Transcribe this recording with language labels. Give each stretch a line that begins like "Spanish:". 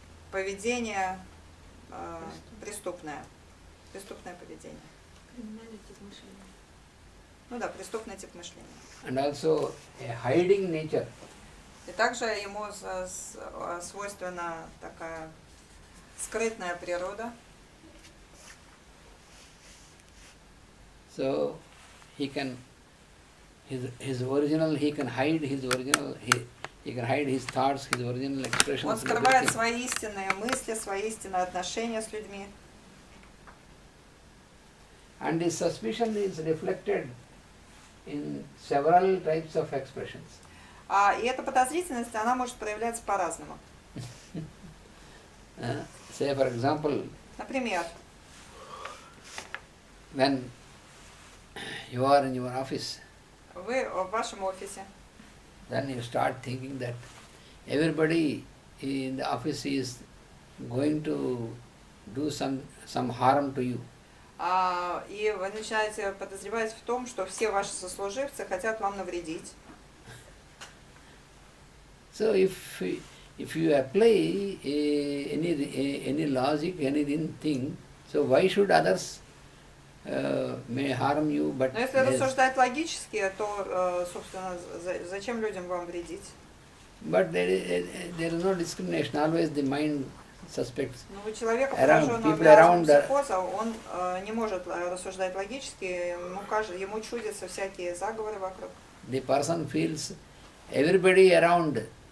Russian: Поведение преступное поведение. Криминальный тип мышления. Ну да, преступный тип мышления.
English: And also a hiding nature.
Russian: И также ему свойственна такая скрытная природа.
English: So he can his original, he can hide his original, he can hide his thoughts, his original expressions.
Russian: Он скрывает свои истинные мысли, свои истинные отношения с людьми.
English: And his suspicion is reflected in several types of expressions.
Russian: И эта подозрительность, она может проявляться по-разному.
English: Say for example,
Russian: Например,
English: when you are in your office,
Russian: вы в вашем офисе,
English: then you start thinking that everybody in the office is going to do some harm to you.
Russian: и вы начинаете подозревать в том, что все ваши сослуживцы хотят вам навредить.
English: So if you apply any logic, anything, so why should others may harm you? But
Russian: Но если рассуждать логически, то, собственно, зачем людям вам вредить?
English: But there is no discrimination. Always the mind suspects.
Russian: Но у человека,
English: People
Russian: пораженного
English: around
Russian: психоза, он не может рассуждать логически, ему чудятся всякие заговоры вокруг.
English: The person feels everybody around